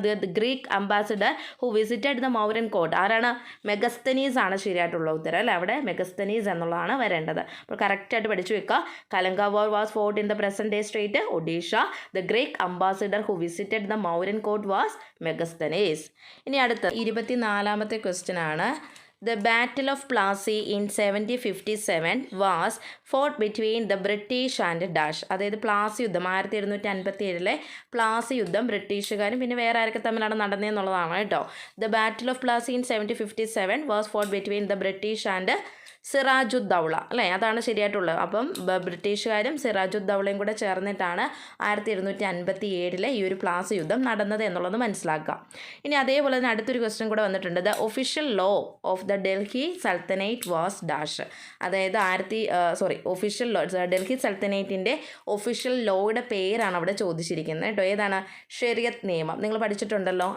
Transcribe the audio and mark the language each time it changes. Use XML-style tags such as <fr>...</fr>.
<en>The Greek ambassador who visited the Mauryan court.</en> <ml>ആരാണ്? Megasthenes ആണ് ശരിയായിട്ടുള്ള ഉത്തരം അല്ലേ. അവിടെ മെഗസ്തനീസ് എന്നുള്ളതാണ് വരേണ്ടത്. അപ്പോൾ കറക്റ്റായിട്ട് പഠിച്ചു വെക്കുക.</ml> <en>Kalinga war was fought in the present day state Odisha. The Greek ambassador who visited the Mauryan court was Megasthenes.</en> <ml>ഇനി അടുത്ത 24ാമത്തെ ക്വസ്റ്റ്യൻ ആണ്.</ml> <en>The Battle of Plassey in 1757 was fought between the British and Dutch.</en> <ml>അതായത് പ്ലാസി യുദ്ധം 1757 പ്ലാസി യുദ്ധം ബ്രിട്ടീഷുകാരും പിന്നെ വേറെ ആരൊക്കെ തമ്മിലാണ് നടന്നതെന്നുള്ളതാണ് കേട്ടോ.</ml> <en>The Battle of Plassey in 1757 was fought between the British and Sirajuddaulah അല്ലേ.</en> <ml>അതാണ് ശരിയായിട്ടുള്ളത്. അപ്പം ബ്രിട്ടീഷുകാരും സിറാജുദ്ദൗളയും കൂടെ ചേർന്നിട്ടാണ് 1757 ഈ ഒരു പ്ലാസി യുദ്ധം നടന്നത് എന്നുള്ളത് മനസ്സിലാക്കുക. ഇനി അതേപോലെ തന്നെ അടുത്തൊരു ക്വസ്റ്റ്യൻ കൂടെ വന്നിട്ടുണ്ട്.</ml> <en>The official law of the Delhi sultanate was dash.</en> <ml>അതായത് ഒഫീഷ്യൽ ലോ ഡൽഹി സൽത്തനേറ്റിൻ്റെ ഒഫീഷ്യൽ ലോയുടെ പേരാണ് അവിടെ ചോദിച്ചിരിക്കുന്നത് കേട്ടോ. ഏതാണ്? ഷെറിയത്ത് നിയമം. നിങ്ങൾ പഠിച്ചിട്ടുണ്ടല്ലോ.</ml>